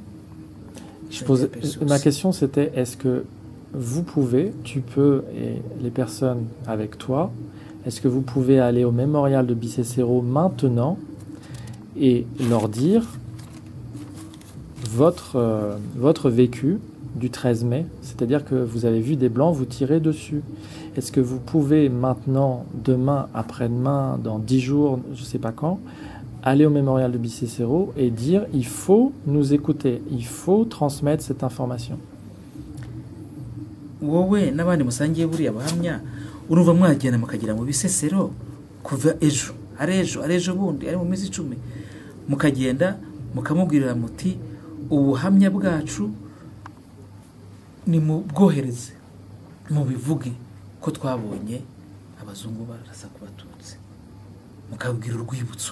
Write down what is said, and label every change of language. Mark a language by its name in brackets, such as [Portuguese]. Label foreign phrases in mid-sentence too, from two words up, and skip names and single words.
[French] Ma question c'était, est-ce que vous pouvez, tu peux, et les personnes avec toi, est-ce que vous pouvez aller au mémorial de Bicécéro maintenant et leur dire votre vécu du 13 mai, c'est-à-dire que vous avez vu des Blancs vous tirer dessus. Est-ce que vous pouvez maintenant, demain, après-demain, dans 10 jours, je ne sais pas quand, aller au mémorial de Bicécéro et dire il faut nous écouter, il faut transmettre cette information. [Kinyarwanda] Wowe n'abandi musangiye buriya bahamya urumva mwagenda mukagira mu Bisesero kuva ejo arejo bundi ari mu minsi 10 mukagenda mukamubwirira muti ubuhamya bwacu ni mu bwohereze mu bivuge ko twabonye abazungu barasa ku batutsi mukabwira urwibutso